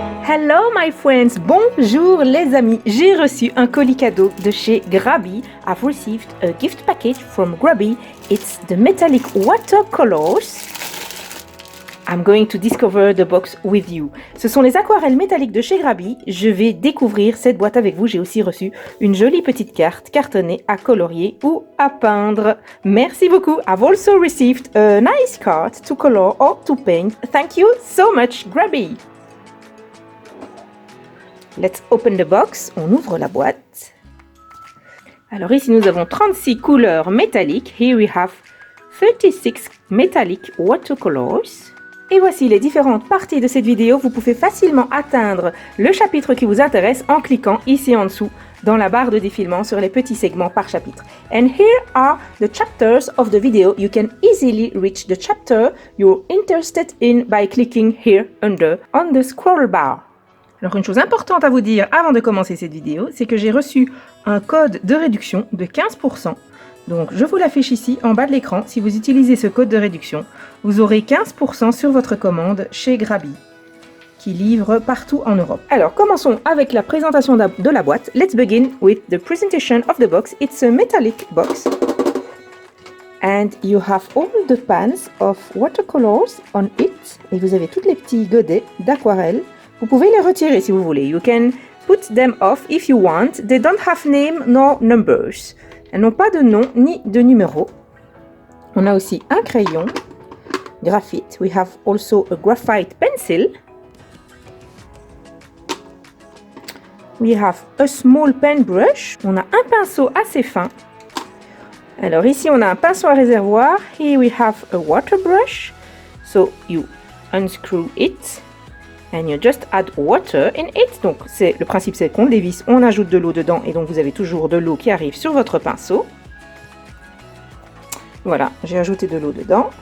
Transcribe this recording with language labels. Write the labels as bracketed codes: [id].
[en] Hello my friends, [fr] bonjour les amis, j'ai reçu un colis cadeau de chez Grabby. [en] I've received a gift package from Grabby. It's the metallic watercolors. I'm going to discover the box with you. [fr] Ce sont les aquarelles métalliques de chez Grabby. Je vais découvrir cette boîte avec vous. J'ai aussi reçu une jolie petite carte cartonnée à colorier ou à peindre. Merci beaucoup. [en] I've also received a nice card to color or to paint. Thank you so much, Grabby. Let's open the box. [fr] On ouvre la boîte. Alors ici, nous avons 36 couleurs métalliques. [en] Here we have 36 metallic watercolors. [fr] Et voici les différentes parties de cette vidéo. Vous pouvez facilement atteindre le chapitre qui vous intéresse en cliquant ici en dessous dans la barre de défilement sur les petits segments par chapitre. [en] And here are the chapters of the video. You can easily reach the chapter you're interested in by clicking here under on the scroll bar. [fr] Alors une chose importante à vous dire avant de commencer cette vidéo, c'est que j'ai reçu un code de réduction de 15%. Donc je vous l'affiche ici en bas de l'écran. Si vous utilisez ce code de réduction, vous aurez 15% sur votre commande chez Grabby, qui livre partout en Europe. Alors commençons avec la présentation de la boîte. [en] Let's begin with the presentation of the box. It's a metallic box. And you have all the pans of watercolors on it. [fr] Et vous avez tous les petits godets d'aquarelle. Vous pouvez les retirer si vous voulez. [en] You can put them off if you want. They don't have name nor numbers. [fr] Elles n'ont pas de nom ni de numéro. On a aussi un crayon, graphite. [en] We have also a graphite pencil. We have a small pen brush. [fr] On a un pinceau assez fin. Alors ici, on a un pinceau à réservoir. [en] Here we have a water brush. So you unscrew it. And you just add water in it. [fr] Donc le principe c'est qu'on dévisse, on ajoute de l'eau dedans et donc vous avez toujours de l'eau qui arrive sur votre pinceau. Voilà, j'ai ajouté de l'eau dedans.